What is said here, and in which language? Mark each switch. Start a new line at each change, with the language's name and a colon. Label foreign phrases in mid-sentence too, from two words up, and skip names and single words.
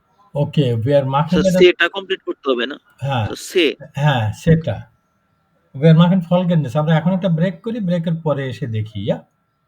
Bangla: ওকে,
German: wir machen
Bangla: স্যার
German: das
Bangla: সেটা কমপ্লিট করতে হবে না হ্যাঁ, স্যার সে হ্যাঁ, সেটা।
German: Wir machen Folgendes
Bangla: আমরা এখন একটা ব্রেক করি, ব্রেকের পরে এসে দেখি,